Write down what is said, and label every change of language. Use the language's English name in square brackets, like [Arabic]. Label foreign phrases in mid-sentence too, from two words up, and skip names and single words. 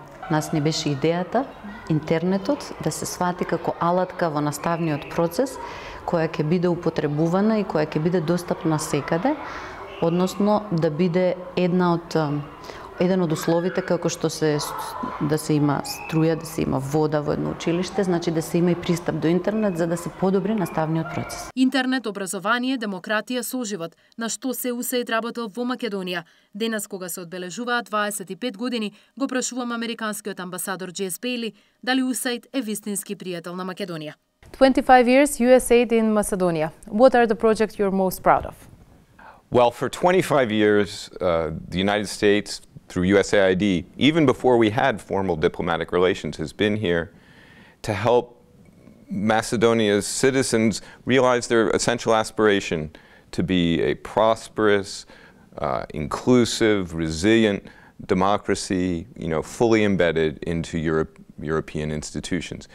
[Macedonian] Нас не беше идејата интернетот да се свати како алатка во наставниот процес која ќе биде употребувана и која ќе биде достапна секаде, односно да биде еден од условите како што да се има струја, да се има вода во едно училиште, значи да се има и пристап до интернет за да се подобри наставниот процес. Интернет, образование, демократија, соживот, на што се УСАИД работел во Македонија. Денес кога се одбележуваат 25 години, го прашувам американскиот амбасадор Джес Бейли дали УСАИД е вистински пријател на Македонија. [English] 25 years USAID in Macedonia. What are the projects you're most proud of? Well, for 25 years, the United States, through USAID, even before we had formal diplomatic relations, has been here to help Macedonia's citizens realize their essential aspiration to be a prosperous, inclusive, resilient democracy, fully embedded into European institutions.